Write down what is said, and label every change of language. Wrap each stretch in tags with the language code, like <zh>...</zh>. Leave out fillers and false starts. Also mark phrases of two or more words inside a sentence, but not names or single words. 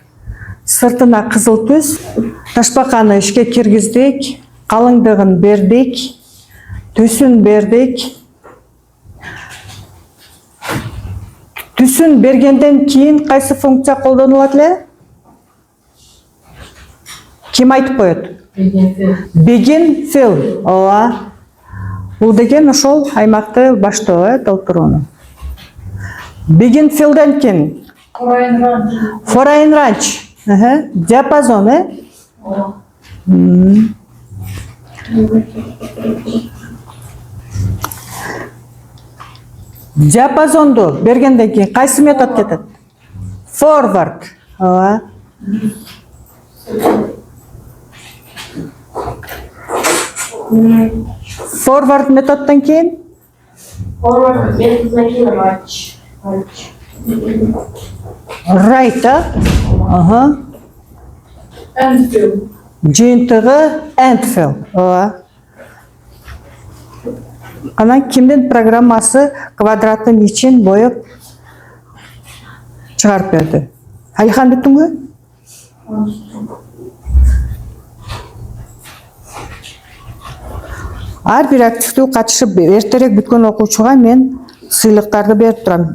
<ky>Сыртына кызыл түс, ташбаканы ишке киргиздик, калыңдыгын бердик, түсүн бердик. Түсүн бергенден кийин кайсы функция колдонулат эле? Ким айтып коет?</ky> <en>Begin fill.</en> <ky>Ооба. Бул деген ошол аймакты баштоо, толтурууну.</ky> <en>Begin fill'ден</en> <ky>кийин</ky> <en>foreign range.</en> <ky>Диапазон, Диапазонду бергенден кийин кайсы метод кетет? Forward. Ооба. Forward методдон кийин Forward методунан кийин right,</ky> <en>And fill.</en> <ky>жыйынтыгы</ky> <en>and fill.</en> <ky>Ооба. Анан кимдин программасы квадраттын ичин боеп чыгарып берди? Алихан бүттүңбү? Ар бир активдүү катышып эртерээк бүткөн окуучуга мен сыйлыктарды берип турам.</ky>